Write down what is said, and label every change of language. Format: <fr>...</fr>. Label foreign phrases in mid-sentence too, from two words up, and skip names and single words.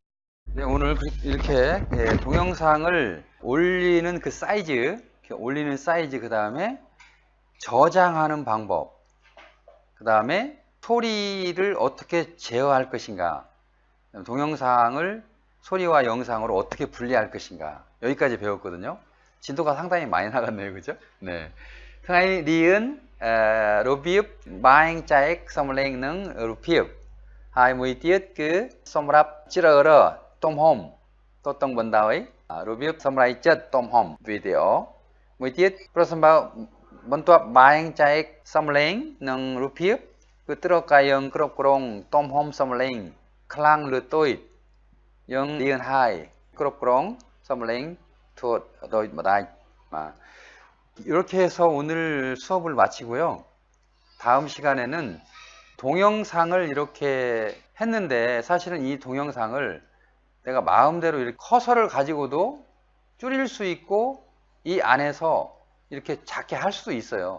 <ko>네, 오늘 이렇게 동영상을 올리는 그 사이즈, 그 다음에 저장하는 방법, 그 다음에 소리를 어떻게 제어할 것인가, 동영상을 소리와 영상으로 어떻게 분리할 것인가, 여기까지 배웠거든요. 진도가 상당히 많이 나갔네요. 그죠? 네.</ko> <km>ថ្ងៃរៀនរបៀបបែងចែកសំឡេងនឹងរូបភាពហើយមួយទៀតគឺសម្រាប់ជ្រើសរើសទំហំតតឹងបណ្ដោយរបៀបសម្រេចចិត្តទំហំវីដេអូមួយទៀតប្រសិនបើបន្ទាប់បែងចែកសំឡេងនិងរូបភាពគឺត្រូវកាយើងគ្រប់គ្រងទំហំសំឡេងខ្លាំងឬតូចយើងរៀនហើយគ្រប់គ្រងសំឡេង 도입니다.</km> <ko>이렇게 해서 오늘 수업을 마치고요. 다음 시간에는 동영상을 이렇게 했는데 사실은 이 동영상을 내가 마음대로 이렇게 커서를 가지고도 줄일 수 있고 이 안에서 이렇게 작게 할 수도 있어요.</ko>